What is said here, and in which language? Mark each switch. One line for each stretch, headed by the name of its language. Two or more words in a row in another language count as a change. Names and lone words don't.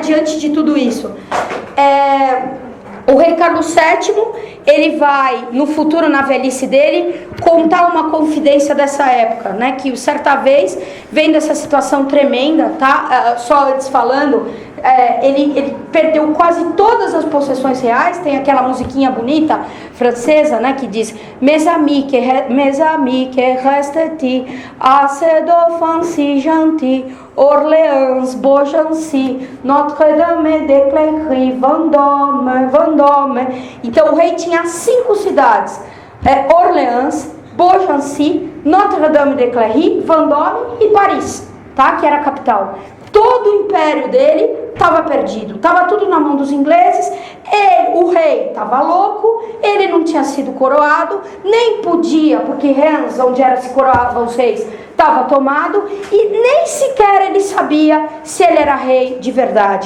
Portuguese: Diante de tudo isso, o rei Carlos VII, ele vai, no futuro, na velhice dele, contar uma confidência dessa época, né? Que certa vez, vendo essa situação tremenda, tá? Só antes falando, ele perdeu quase todas as possessões reais. Tem aquela musiquinha bonita, francesa, né? Que diz
French: Mes amis que restent assez dauphin si gentil, Orléans, Beaugency, Notre-Dame de Cléry, Vendôme.
Portuguese: Então o rei tinha 5 cidades: Orléans, Beaugency, Notre-Dame de Cléry, Vendôme e Paris, tá? Que era a capital. Todo o império dele estava perdido, estava tudo na mão dos ingleses. O rei estava louco, ele não tinha sido coroado, nem podia, porque Reims, onde era se coroavam os reis, estava tomado, e nem sequer ele sabia se ele era rei de verdade.